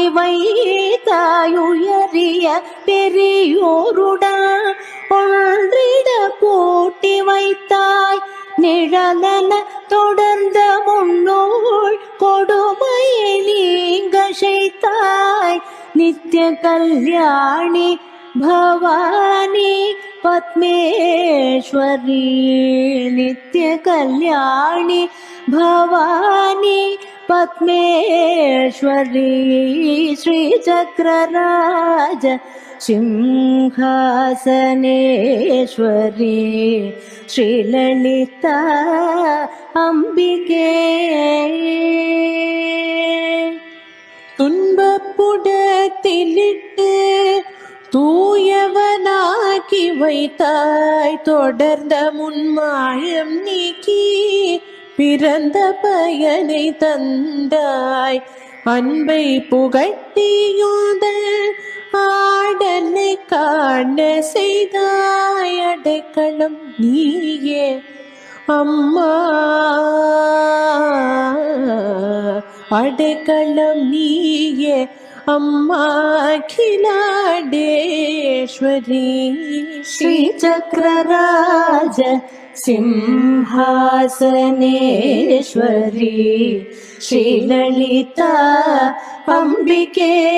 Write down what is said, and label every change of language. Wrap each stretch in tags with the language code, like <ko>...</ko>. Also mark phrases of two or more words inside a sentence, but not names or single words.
<ta>வைத்தாயுயரிய பெரியோருடன் ஒன்றிட கூட்டி வைத்தாய் நிழலன தொடர்ந்த முன்னோள் கொடுமையை நீங்க செய்தாய்</ta> <sa>नित्य कल्याणी भवानी पद्मेश्वरी नित्य कल्याणी भवानी पद्मेश्वरी श्री चक्रराज सिंहासनेश्वरी श्रीललिता अम्बिके</sa> <ta>துன்பப்புடத்திலிட்டு தூயவனாக்கி வைத்தாய் தொடர்ந்த முன்மாயம் நீக்கி பிறந்த பயனை தந்தாய் அன்பை புகட்டியுந்த ஆடனை காண செய்தாய் அடைக்கலம் நீயே அம்மா அடைக்கலம் நீயே अम्मा</ta> <sa>अखिलाडेश्वरी श्री चक्रराज सिंहासनेश्वरी श्रीललिता अम्बिके</sa>